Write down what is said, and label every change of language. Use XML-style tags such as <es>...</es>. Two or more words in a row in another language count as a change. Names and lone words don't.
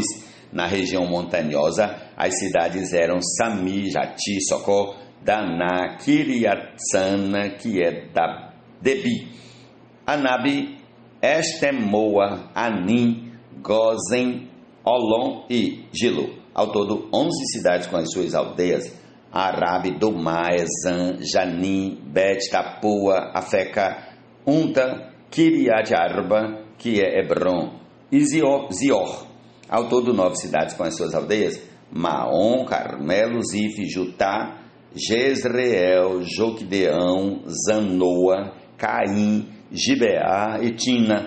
<pt>Na região montanhosa, as cidades eram Sami, Jati, Socó, Daná, Kiriatsana, que é da Debi, Anabi, Estemoa, Anim, Gozen, Olom e Gilo. Ao todo 11 cidades com as suas aldeias: Arabe, Domá, Ezan, Janim, Bet, Tapua, Afeca, Unta, Kiriat Arba, que é Hebron, e Zior. Ao todo 9 cidades com as suas aldeias: Maom, Carmelo, Zif, Jutá, Jezreel, Joquideão, Zanoa, Caim, Gibeá e Tina.</pt>